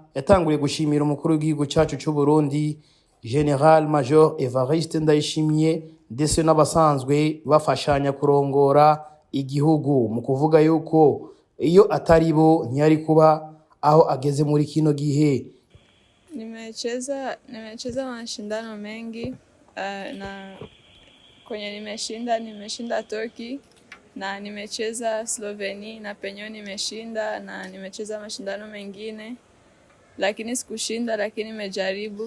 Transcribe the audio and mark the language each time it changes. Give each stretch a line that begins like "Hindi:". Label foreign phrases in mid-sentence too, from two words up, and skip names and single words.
Rundi: yatanguye gushimira umukuru w'igihugu cyacu cy'u Burundi General Major Evariste Ndayishimiye ndetse n'abasanzwe bafashanya kurongora igihugu, mu kuvuga yuko iyo atari bo ntiyari kuba aho ageze muri kino gihe.
Swahili: Nimecheza mashindano mengi na kwenye nimeshinda Turkey na nimecheza Slovenia na penyo nimeshinda, na nimecheza mashindano mengine lakini sikushinda, lakini nimejaribu.